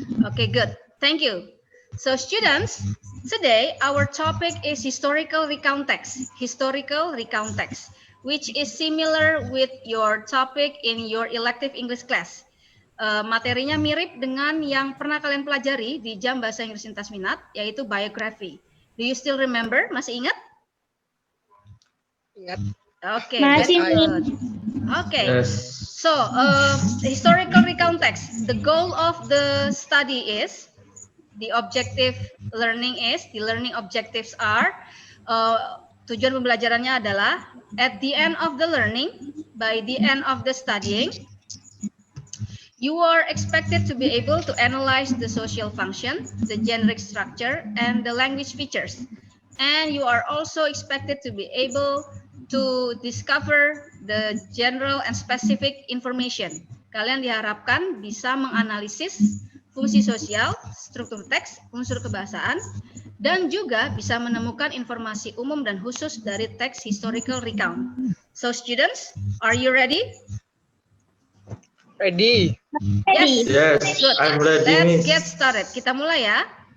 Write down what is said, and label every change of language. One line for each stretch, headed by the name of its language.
English: Okay, good. Thank you. So students, today our topic is historical recount text. Historical recount text, which is similar with your topic in your elective English class.
Indonesian: Materinya mirip dengan yang pernah kalian pelajari di jam bahasa Inggris lintas minat, yaitu biography.
English: Do you still remember?
Indonesian: Masih ingat? Ingat.
English: Okay, very good. Okay, Yes. so historical recount text. The goal of the study is, the learning objectives are,
Indonesian: tujuan pembelajarannya adalah,
English: at the end of the learning, by the end of the studying, you are expected to be able to analyze the social function, the generic structure, and the language features. And you are also expected to be able to discover the general and specific information.
Indonesian: Kalian diharapkan bisa menganalisis fungsi sosial, struktur teks, unsur kebahasaan, dan juga bisa menemukan informasi umum dan khusus dari teks historical recount.
English: So students, are you ready? Ready. Yes. Yes, Good. I'm ready, Let's Miss. get started.
Indonesian: Kita mulai ya.